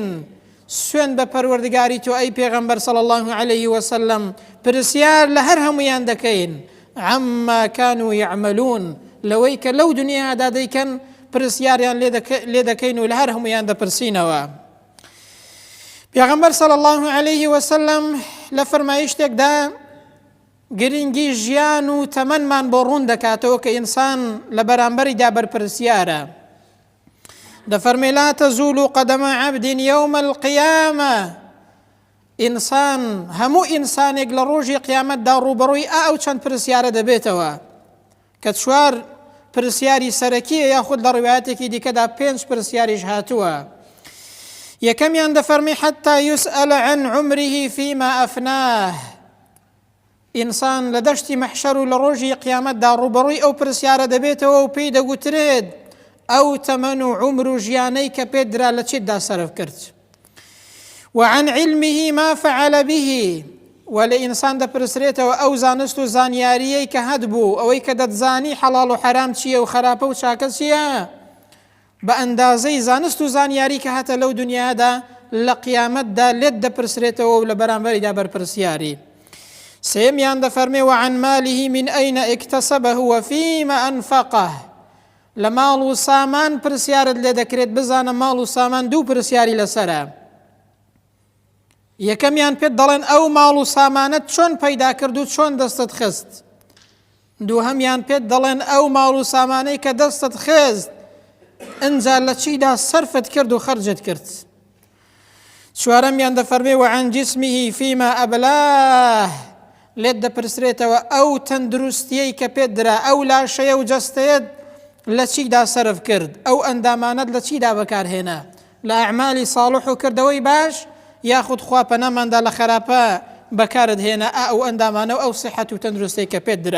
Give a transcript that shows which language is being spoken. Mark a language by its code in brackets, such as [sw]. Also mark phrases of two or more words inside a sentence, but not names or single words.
[ckb] سوێن بە پەروەردگاری تۆ ئەی پێغەمبەر [ar] صلی الله علیه وسلم، [ckb] پرسیار لە هەر هەمویان دەکەین [ar] عەمما کانوا یعملون، [ckb] لەوەی کە لەو دنیادا دەیکەن پرسیاریان لێ دەکەین و لە هەر هەمویان دەپرسینەوە. پێغەمبەر [ar] صلی الله علیه وسلم [ckb] لە فەرمایشتێکدا گرنگی ژیان و تەمەنمان بۆ ڕوون دەکاتەوە کە ئینسان لە بەرامبەریدا بەرپرسیارە. دەفەرمێ: [ar] لا تزول قدم عبد يوم القيامة. [ckb] ئینسان، هەموو ئینسانێک لە ڕۆژی قیامەتدا ڕوبەڕووی ئەو چەند پرسیارە دەبێتەوە کە چوار پرسیاری سەرەکیە یاخود لە ڕوایەتێکی دیکەدا 5 پرسیاریش هاتووە. یەکەمیان دەفەرمی [ar] حتى يسأل عن عمره فيما أفناه. [ckb] ئینسان لە دەشتی مەحشەر و لە ڕۆژی قیامەتدا ڕوبەڕووی ئەو پرسیارە دەبێتەوە و پێی دەگوترێت ئەو تەمەن و عومر و ژیانەی کە پێت درا لە چیتدا سەرف کرد. [ar] وعن علمه ما فعل به. [ckb] و لە ئینسان دەپرسرێتەوە ئەو زانست و زانیاریەی کە هەتبوو، ئەوەی کە دەتزانی حەڵاڵ و حەرام چییە و خراپە و چاکە چییە، بە ئەندازەی زانست و زانیاری کە هاتە لەو دنیادا لە قیامەتدا لێت دەپرسرێتەوە و لە بەرامبەریدا بەرپرسیاری. سێمیان دەفەرمێ [ar] وعن ماله من أين اكتسبه وفيما أنفقه. [ckb] لە ماڵ و سامان پرسیارت لێ دەکرێت، بزانە ماڵ و سامان دوو پرسیاری لەسەرە. یەکەمیان پێت دەڵێن ئەو ماڵ و سامانت چۆن پەیدا کرد و چۆن دەستت خست. دووهەمیان پێت دەڵێن ئەو ماڵ و سامانەی کە دەستت خست ئەنجا لە چیدا سەرفت کرد و خەرجت کرد. چوارەمیان دەفەرمێ [ar] وعن جسمه فيما أبلاه. [ckb] لێت دەپرسرێتەوە ئەو تەندروستیەی کە پێت درا، ئەو لاشەیە و جەستەیەت لە چیدا سەرف کرد، ئەو ئەندامانت لە چیدا بەکارهێنا، لە ئەعمالی ساڵح و کردەوەی باش یاخود خواپەنەماندا لە خراپە بەکارت هێنا ئەو ئەندامانە و ئەو سیحەت و تەندروستی کە پێت درا.